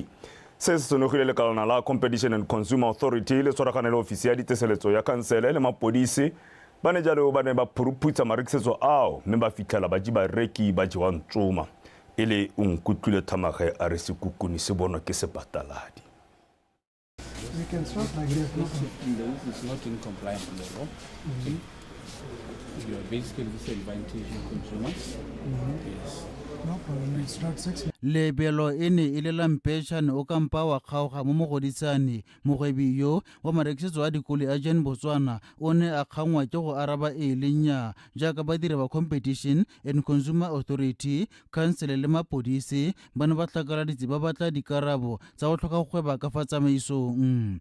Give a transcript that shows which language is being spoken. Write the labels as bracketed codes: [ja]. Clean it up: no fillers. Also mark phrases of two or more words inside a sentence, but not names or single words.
[tn] Se se sonogile le kalana la Competition and Consumer Authority le tshwaragane le ofisi ya diteseletso ya kansele le mapodisi ba ne jalo ba ne ba phuruputsa marekisetso ao mme ba fitlhela bajibareki ba jewa ntsoma e le Nkutlwile Thamaga a re sekukuni se bonwa ke sepataladi. [en] We can start like this. This is not in compliance with the law. You are basically disadvantaging consumers. Yes. No problem. It's not 6 months. [tn] Lebelo ene ile lampešane o kampa wa kgaoga mo mogodisane mogwebi yo wa marekisetso a dikoli a Jen Botswana o ne a kgangwa ke go araba e le nnyaa jaaka badiri ba Competition and Consumer Authority kansele le mapodisi ba ne ba tlhakaladitse ba batla dikarabo tsa go tlhoka go gweba ka fa tsamaisong.